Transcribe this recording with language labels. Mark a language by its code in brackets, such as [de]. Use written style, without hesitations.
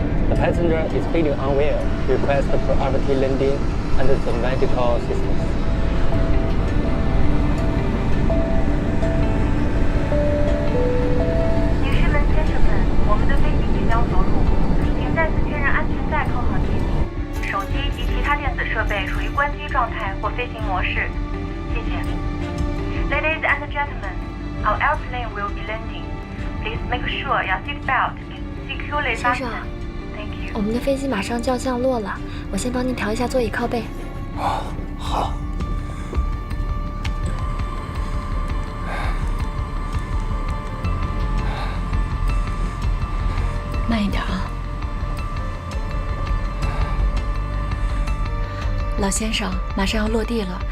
[en] The passenger is feeling unwell. Request priority landing under the medical assistance. [zh] 女士们、先生们，我们的飞机即将着陆，请再次确认安全带扣好系紧，手机及其他电子设备属于关机状态或飞行模式。谢谢。 [en] Ladies and gentlemen, our airplane will be landing. Please make sure your seat belt is securely fastened. [zh] 先生，我们的飞机马上就要降落了，我先帮您调一下座椅靠背。好。慢一点啊，老先生，马上要落地了。